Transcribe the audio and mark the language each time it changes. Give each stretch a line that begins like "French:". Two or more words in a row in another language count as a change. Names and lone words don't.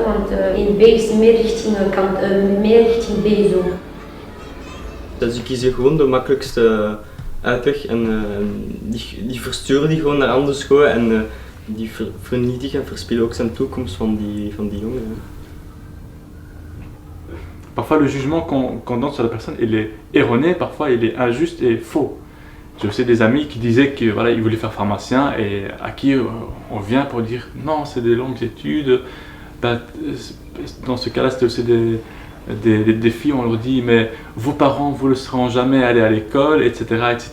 Dutch: Want 1B is meer richting B zo. Dus die kiezen gewoon de makkelijkste uitweg en die versturen die gewoon naar andere scholen en die vernietigen en verspillen ook zijn toekomst van die jongeren.
French: Parfois le jugement qu'on donne sur la personne, il est erroné, parfois il est injuste et faux. J'ai aussi des amis qui disaient qu'ils voilà, ils voulaient faire pharmacien et à qui on vient pour dire non, c'est des longues études. Ben, dans ce cas-là, c'était aussi des filles, on leur dit mais vos parents vous ne seront jamais allés à l'école, etc., etc.